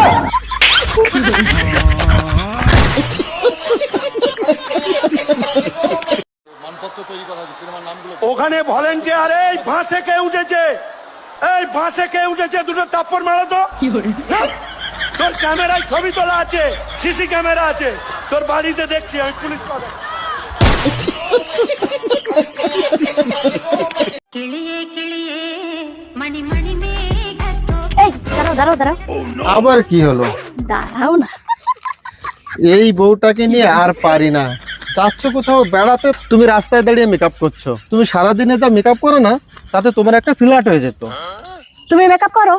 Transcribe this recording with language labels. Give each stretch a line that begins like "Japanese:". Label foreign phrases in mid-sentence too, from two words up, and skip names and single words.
Bangla: ওখানে ভলেন্টিয়ার এই ফাঁসে কে উঠেছে, এই ফাঁসে কে উঠেছে, দুটো তাপ্পড় মারো তো। হ্যাঁ? তোর ক্যামেরায় ছবি তোলা আছে,
English: CC camera
Bangla: আছে, তোর বাড়িতে দেখছি আমি, পুলিশ পাবে।
Malayalam: കിളിയേ കിളിയേ മണിമണി
Bangla: এই দাঁড়াও দাঁড়াও দাঁড়াও আবার কি হলো? দাঁড়াও না। এই বউটাকে নিয়ে আর পারি না। যাচ্ছ কোথাও বেড়াতে, তুমি রাস্তায় দাঁড়িয়ে মেকআপ করছো। তুমি সারাদিনে যা মেকআপ করো না, তাতে তোমার একটা ফ্ল্যাট হয়ে যেত। তুমি মেকআপ করো,